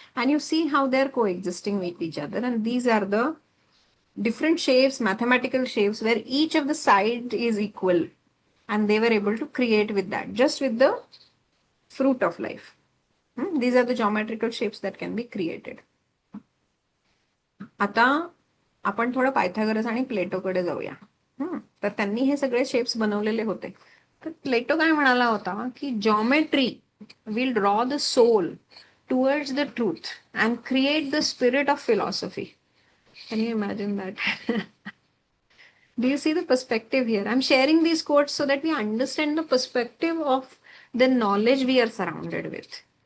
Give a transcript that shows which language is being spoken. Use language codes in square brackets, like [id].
[en] And you see how they're coexisting with each other. And these are the different shapes, mathematical shapes, where each of the side is equal. And they were able to create with that, just with the fruit of life. These are the geometrical shapes that can be created. [mr] आता आपण थोडं Pythagoras आणि प्लेटोकडे जाऊया. तर त्यांनी हे सगळे shapes बनवलेले होते. तर प्लेटो काय म्हणाला होता की [en] Geometry will draw the soul towards the truth and create the spirit of philosophy. Can you imagine that? Do you see the perspective here? I'm sharing these quotes so that we understand the perspective of the knowledge we are surrounded with.